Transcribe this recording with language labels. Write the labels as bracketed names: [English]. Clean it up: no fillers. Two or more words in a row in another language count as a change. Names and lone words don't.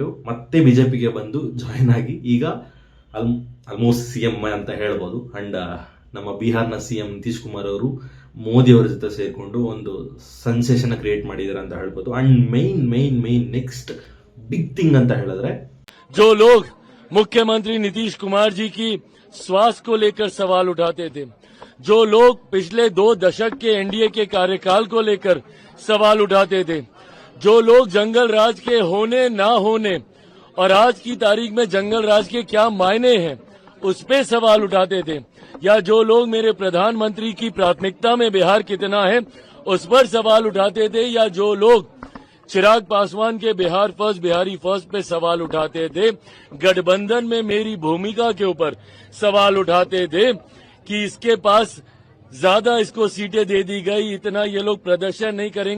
[Kannada] ಮತ್ತೆ ಬಿಜೆಪಿಗೆ ಬಂದು ಜಾಯಿನ್ ಆಗಿ ಈಗ [English] almost CM [Kannada] ಅಂತ ಹೇಳ್ಬೋದು. ಅಂಡ್ ನಮ್ಮ ಬಿಹಾರ್ನ CM ನಿತೀಶ್ ಕುಮಾರ್ ಅವರು ಮೋದಿ ಅವರ ಜೊತೆ ಸೇರ್ಕೊಂಡು ಒಂದು [English] sensation create [Kannada] ಮಾಡಿದ್ದಾರೆ ಅಂತ ಹೇಳ್ಬೋದು. [English] and main next big thing ಅಂತ ಹೇಳಿದ್ರೆ, [Hindi] जो लोग मुख्यमंत्री नीतीश कुमार जी की स्वास्थ्य को लेकर सवाल उठाते थे, जो लोग पिछले 2 दशक के NDA के कार्यकाल को लेकर सवाल उठाते थे, जो लोग जंगल राज के होने ना होने और आज की तारीख में जंगल राज के क्या मायने हैं उस पे सवाल उठाते थे, या जो लोग मेरे प्रधानमंत्री की प्राथमिकता में बिहार कितना है उस पर सवाल उठाते थे, या जो लोग चिराग पासवान के बिहार फर्स्ट, बिहारी फर्स्ट पे सवाल उठाते थे, गठबंधन में मेरी भूमिका के ऊपर सवाल उठाते थे कि इसके पास ज्यादा इसको सीटें दे दी गई, इतना ये लोग प्रदर्शन नहीं करेंगे.